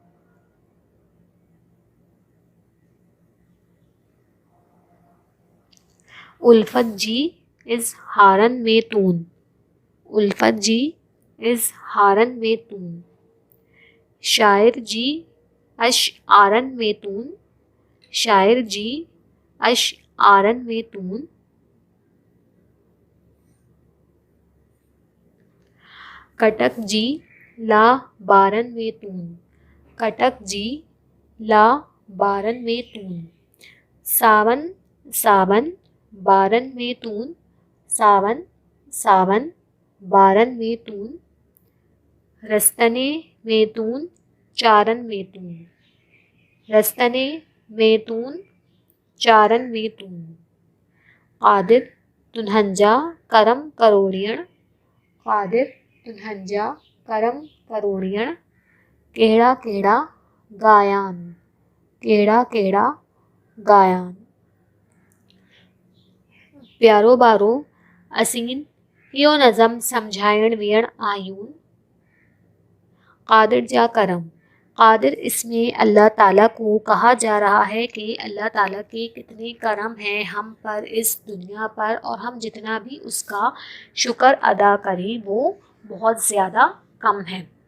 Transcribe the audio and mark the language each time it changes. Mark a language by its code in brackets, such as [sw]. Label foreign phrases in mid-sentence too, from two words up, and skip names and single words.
[sd] الفت جی اظہارن میں تون، الفت جی اظہارن میں تون، شاعر جی اشعارن میں تون، شاعر جی اشعارن میں تون، کٹک جی لا بارن میں تون، کٹک جی لا بارن میں تون، ساون ساون بارن میں تون، ساون ساون بارن میں تون، رستنے میں تون چارن میں تون، رستنے میں تون چارن میں تون، قادر تنہنجا کرم کروڑین، قادر تنہنجا کرم کروڑین، کہڑا کہڑا گایان، کہڑا کہڑا گایان، پیارو بارو اسین یو نظم سمجھائن ویڑ آیون، قادر جا کرم، [ur] قادر اس میں اللہ تعالیٰ کو کہا جا رہا ہے کہ اللہ تعالیٰ کے کتنے کرم ہیں ہم پر اس دنیا پر، اور ہم جتنا بھی اس کا شکر ادا کریں وہ بہت زیادہ کم ہے،